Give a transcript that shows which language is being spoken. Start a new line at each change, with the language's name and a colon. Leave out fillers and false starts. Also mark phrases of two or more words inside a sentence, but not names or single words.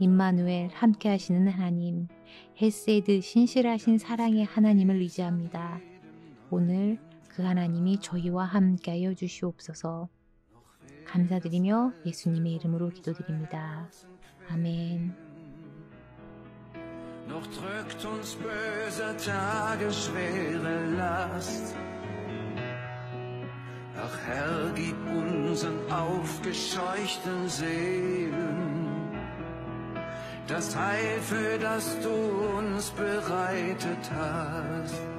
Korean: 임마누엘 함께 하시는 하나님, 헤세드 신실하신 사랑의 하나님을 의지합니다. 오늘 그 하나님이 저희와 함께하여 주시옵소서. 감사드리며 예수님의 이름으로 기도드립니다. 아멘.
German: Noch drückt uns böse Tage schwere Last. Ach Herr, gib unseren aufgescheuchten Seelen das Heil, für das du uns bereitet hast.